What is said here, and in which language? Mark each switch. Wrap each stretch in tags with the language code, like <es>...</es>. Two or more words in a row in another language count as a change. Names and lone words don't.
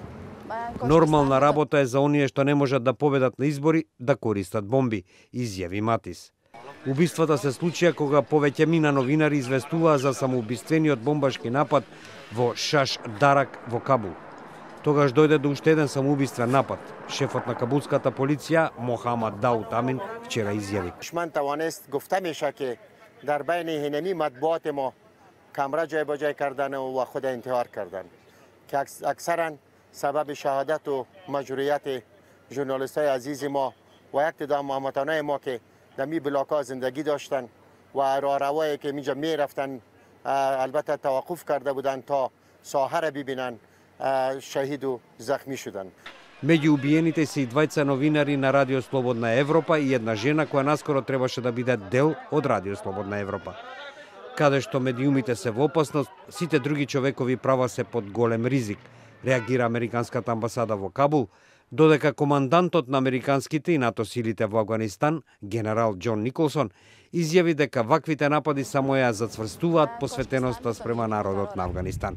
<mk>Нормална работа е за оние што не можат да победат на избори да користат бомби, изјави Матис. Убиствата се случија кога повеќе новинари известуваа за самоубиствениот бомбашки напад во Шаш Дарак во Кабул. Тогаш дојде до уште еден самоубиствен напад. Шефот на кабулската полиција Мохамад Дауд Амин вчера изјави.</mk> <fa>دشمن توانست گفته میشه که در بین هنمی مطبوعات ما کمره جای به جای کردن و خود انتحار کردن که اکثرا سبب شهادت و مجروحیت ژورنالیست‌های عزیز ما و یک تعداد هموطنان ما که در می بلاک‌ها زندگی داشتن و راهروایی که اینجا میرفتن البته توقف کرده بودن تا ساحه را ببینن شهید و زخمی شدن.</fa> <mk>Меѓу убиените се и двајца новинари на Радио Слободна Европа и една жена која наскоро требаше да биде дел од Радио Слободна Европа. Каде што медиумите се во опасност, сите други човекови права се под голем ризик, реагира Американската амбасада во Кабул, додека командантот на американските и НАТО силите во Авганистан, генерал Џон Николсон, изјави дека ваквите напади само ја зацврстуваат посветеноста спрема народот на Авганистан.</mk>